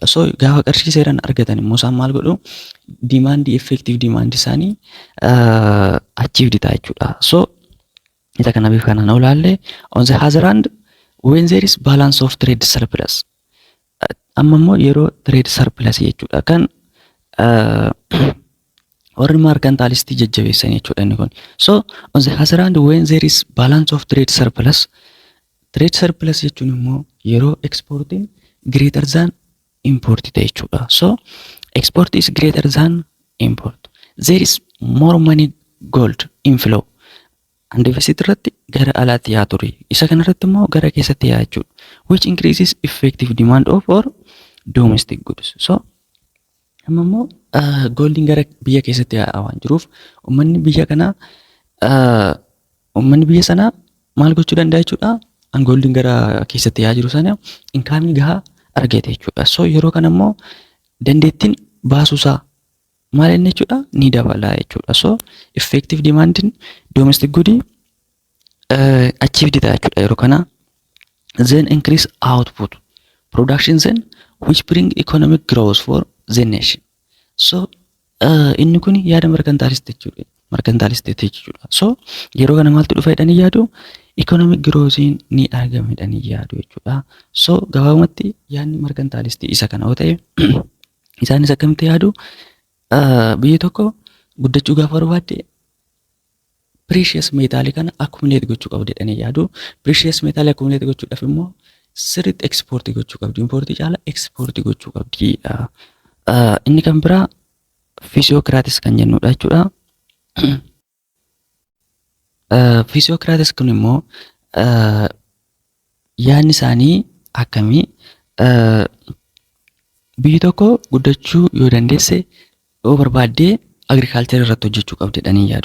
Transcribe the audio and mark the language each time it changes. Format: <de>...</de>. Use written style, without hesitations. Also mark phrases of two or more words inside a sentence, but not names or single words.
<om>So gaafa qarshii seeraan argatan immoo isaan maal godhu dimaandii effective dimaandii isaanii achieved ta'a jechuudha. So isa kana bifa kanaan ilaalle</om> <en>on the other hand when there is balance of trade surplus</en> <om>amma immoo yeroo</om> <en>trade surplus</en> <om>jechuudha kan warri mercantilists jajjabeessan jechuudha inni kun.</om> <en>So on the other hand when there is balance of trade surplus</en> <om>jechuun immoo yeroo</om> <en>exporting greater than import</en> <om>ta'e jechuudha.</om> <en>So export is greater than import. There is more money gold inflow and deficit</en> <om>irratti gara alaatti yaa ture. Isa kana irratti immoo gara keessatti yaa jechuudha.</om> <en>Which increases effective demand of or domestic goods.</en> <om>So amma immoo goldin gara biyya keessatti yaa waan jiruuf uummanni biyya sanaa maal gochuu danda'a jechuudha. An goldin gara keessatti yaa jiru sana inkaamii gahaa argate jechuudha. So yeroo kana immoo dandeettiin baasuusaa maal inni jechuudha ni dabala jechuudha. So</om> <en>effective demand domestic good</en> <om>achieved ta'a jechuudha yeroo kana.</om> <en>Then increase output production then which bring economic growth for the nation.</en> <om>So inni kun yaada mercantilist jechuudha. So yeroo kana maaltu dhufa jedhanii yaadu</om> <en>economic growth</en> <om>ni argama jedhanii yaadu jechuudha. So gabaabumatti yaadni mercantilist isa kana yoo ta'e isaanis akkamitti yaadu biyyi tokko guddachuu gaafa barbaadde</om> <en>precious metal</en> <om>kana accumulate gochuu qabdi jedhanii yaadu.</om> <en>Precious metal</en> <om>accumulate gochuudhaaf immoo sirriitti export gochuu qabdi. Import caala export gochuu qabdi. Inni kan biraa physiocratis kan jennudha jechuudha. Physiocratis kun immoo yaadni isaanii akkamii biyyi tokko guddachuu yoo dandeesse yoo barbaadde agriculture irratti hojjechuu qabdi jedhanii yaadu.</om>